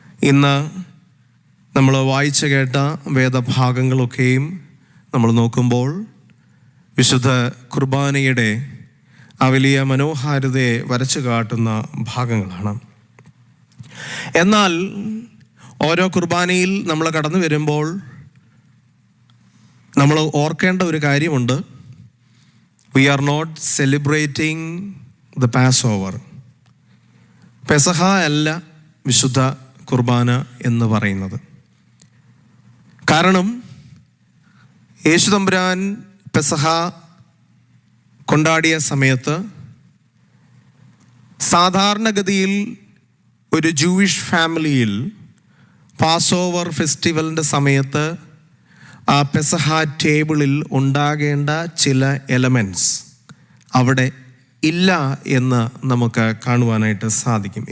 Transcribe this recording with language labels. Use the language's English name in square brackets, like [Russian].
[Malayalam] ഇന്ന് നമ്മൾ വായിച്ചു കേട്ട വേദഭാഗങ്ങളൊക്കെയും നമ്മൾ നോക്കുമ്പോൾ വിശുദ്ധ കുർബാനയുടെ ആ വലിയ മനോഹാരിതയെ വരച്ചു കാട്ടുന്ന ഭാഗങ്ങളാണ്. എന്നാൽ ഓരോ കുർബാനയിൽ നമ്മൾ കടന്നു വരുമ്പോൾ നമ്മൾ ഓർക്കേണ്ട ഒരു കാര്യമുണ്ട്. [English] We are not celebrating the Passover. [Malayalam] പെസഹ അല്ല വിശുദ്ധ കുർബാന എന്ന് പറയുന്നത്. കാരണം യേശു തമ്പുരാൻ പെസഹ കൊണ്ടാടിയ സമയത്ത് സാധാരണഗതിയിൽ ഒരു ജൂയിഷ് ഫാമിലിയിൽ പാസ് ഫെസ്റ്റിവലിൻ്റെ സമയത്ത് ആ പെസഹ ടേബിളിൽ ഉണ്ടാകേണ്ട ചില എലമെൻറ്റ്സ് അവിടെ ഇല്ല എന്ന് നമുക്ക് കാണുവാനായിട്ട് സാധിക്കും.